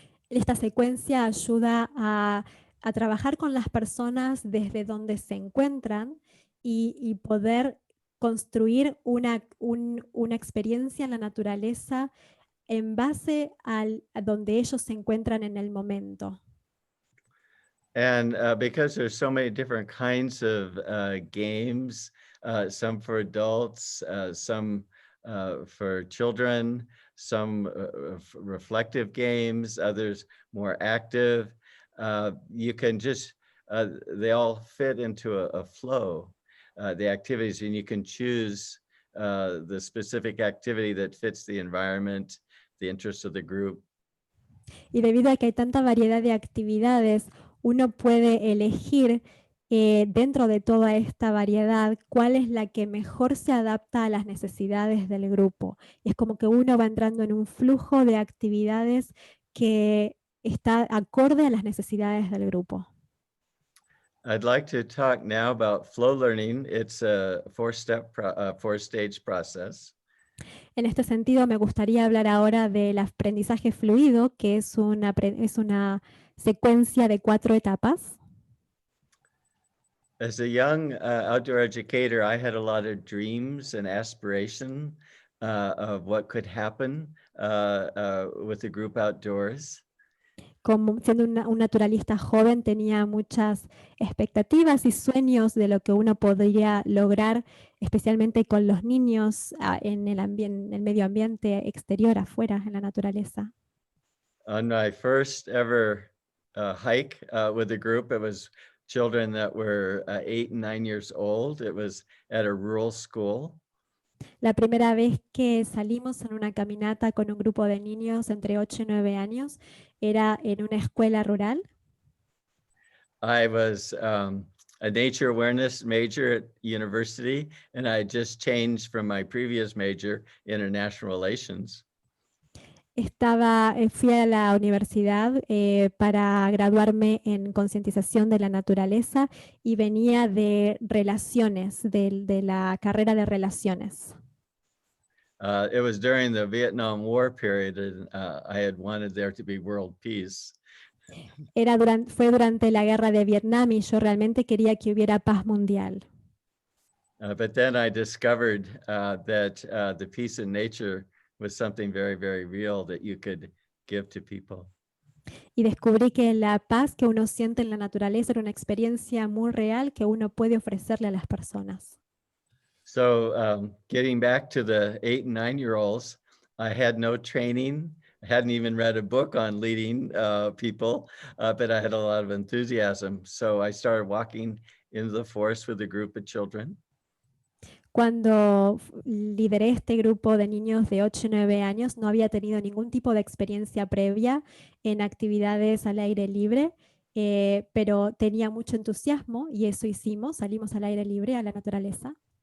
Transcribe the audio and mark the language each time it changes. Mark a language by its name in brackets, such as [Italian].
[Spanish] Esta secuencia ayuda a trabajar con las personas desde donde se encuentran y poder construir una experiencia en la naturaleza en base a donde ellos se encuentran en el momento. [English] And because there's so many different kinds of games, some for adults, some for children, some reflective games, others more active. You can just, they all fit into a flow, the activities, and you can choose the specific activity that fits the environment, the interests of the group. [Spanish] Y debido a que hay tanta variedad de actividades, uno puede elegir dentro de toda esta variedad cuál es la que mejor se adapta a las necesidades del grupo. Y es como que uno va entrando en un flujo de actividades que está acorde a las necesidades del grupo. [English] I'd like to talk now about flow learning. It's a four-stage process. [Spanish] En este sentido, me gustaría hablar ahora del aprendizaje fluido, que es una secuencia de 4 etapas. [English] As a young outdoor educator, I had a lot of dreams and aspiration of what could happen with the group outdoors. [Spanish] como siendo un naturalista joven, tenía muchas expectativas y sueños de lo que uno podría lograr, especialmente con los niños en el medio ambiente exterior, afuera, en la naturaleza. [English] On my first ever hike with a group, it was children that were 8 and 9 years old. It was at a rural school. [Spanish] La primera vez que salimos en una caminata con un grupo de niños entre 8 y 9 años era en una escuela rural. [English] I was a nature awareness major at university, and I just changed from my previous major, international relations. [Spanish] Fui a la universidad para graduarme en concientización de la naturaleza y venía de relaciones, de la carrera de relaciones. [English] It was during the Vietnam War period, and I had wanted there to be world peace. [Spanish] Fue durante la guerra de Vietnam y yo realmente quería que hubiera paz mundial. [English] But then I discovered that the peace in nature was something very, very real that you could give to people. [Spanish] Y descubrí que la paz que uno siente en la naturaleza era una experiencia muy real que uno puede ofrecerle a las personas. [English] So getting back to the 8 and 9-year-olds, I had no training. I hadn't even read a book on leading people, but I had a lot of enthusiasm. So I started walking into the forest with a group of children. [Spanish] Cuando lideré este grupo de niños de 8 y 9 años, no había tenido ningún tipo de experiencia previa en actividades al aire libre, pero tenía mucho entusiasmo y eso hicimos, salimos al aire libre, a la naturaleza.